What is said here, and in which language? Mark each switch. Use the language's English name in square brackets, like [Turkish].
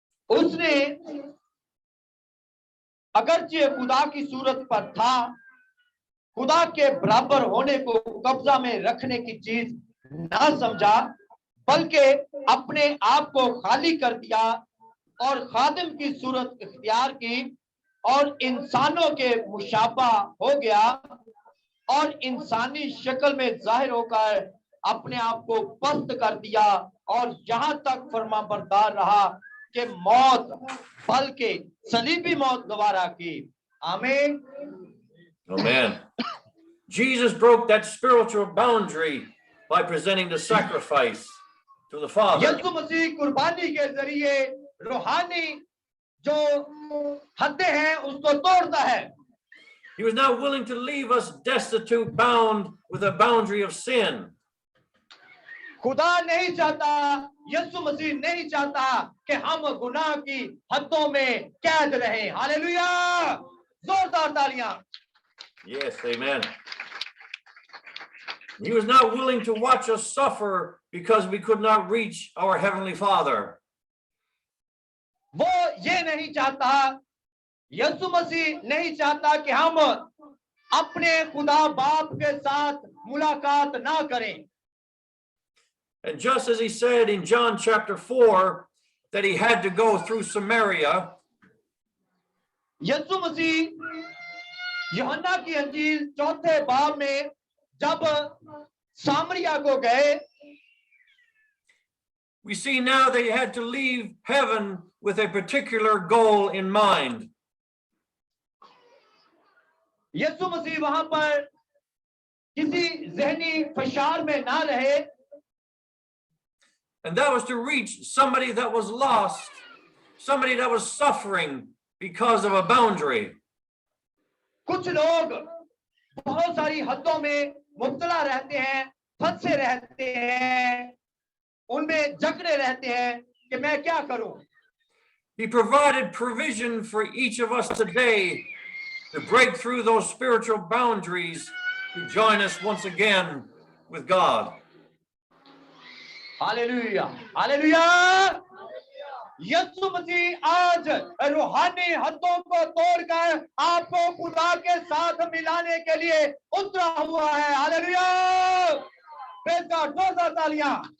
[Hindi] उसने अगरचे खुदा की सूरत पर था, खुदा के बराबर होने को कब्जा में रखने की चीज ना समझा, बल्कि अपने आप को खाली कर दिया और खादिम की सूरत इख्तियार की और इंसानों के मुशाबा हो गया और इंसानी शक्ल में जाहिर होकर अपने आप को पस्त कर दिया और यहां तक फरमाबरदार रहा कि मौत, बल्कि सलीबी मौत गवारा की। आमीन। [English] Amen. Jesus broke that spiritual boundary by presenting the sacrifice to the Father. [Hindi] यीशु मसीह कुर्बानी के जरिए रूहानी जो हदें हैं उसको तोड़ता है। [English] He was not willing to leave us destitute, bound with a boundary of sin. [Hindi] खुदा नहीं चाहता, यीशु मसीह नहीं चाहता कि हम गुनाह की हदों में कैद रहें। हालेलुया, जोरदार तालियां। [English] Yes, amen. He was not willing to watch us suffer because we could not reach our Heavenly Father. [Hindi] वो ये नहीं चाहता, यीशु मसीह नहीं चाहता कि हम अपने खुदा बाप के साथ मुलाकात ना करें। [English] And just as he said in John chapter 4 that he had to go through Samaria, [Hindi] यीशु मसीह यूहन्ना की अंजील चौथे बाब में जब सामरिया को गए, [English] we see now that he had to leave heaven with a particular goal in mind. [Hindi] यीशु मसीह वहां पर किसी जहनी फशार में ना रहे, [English] And that was to reach somebody that was lost, somebody that was suffering because of a boundary. [Hindi] कुछ लोग बहुत सारी हदों में मुब्तला रहते हैं, फंसे रहते हैं, उनमें जकड़े रहते हैं कि मैं क्या करूं। [English] He provided provision for each of us today to break through those spiritual boundaries to join us once again with God. [Hindi] Hallelujah, hallelujah. यीशु मसीह आज रूहानी हदों को तोड़कर आपको खुदा के साथ मिलाने के लिए उतरा हुआ है। हालेलुया, [English] praise God, [Hindi] जोरदार तालियां।